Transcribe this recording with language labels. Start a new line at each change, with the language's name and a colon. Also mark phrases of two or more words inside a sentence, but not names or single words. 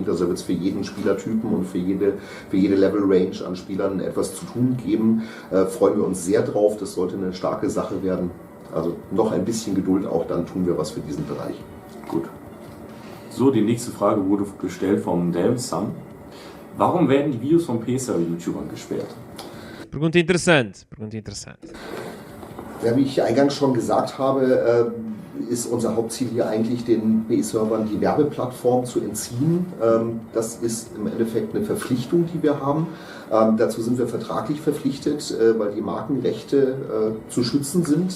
German: Also wird es für jeden Spielertypen und für jede Level-Range an Spielern etwas zu tun geben. Freuen wir uns sehr drauf, das sollte eine starke Sache werden. Also noch ein bisschen Geduld auch, dann tun wir was für diesen Bereich. Gut. So, die nächste Frage wurde gestellt vom Delm Sam. Warum werden die Videos von PC-YouTubern gesperrt?
Portuguese: Pergunta interessante, pergunta interessante.
German: Ja, wie ich eingangs schon gesagt habe, ist unser Hauptziel hier eigentlich, den PE-Servern die Werbeplattform zu entziehen. Das ist im Endeffekt eine Verpflichtung, die wir haben. Dazu sind wir vertraglich verpflichtet, weil die Markenrechte zu schützen sind.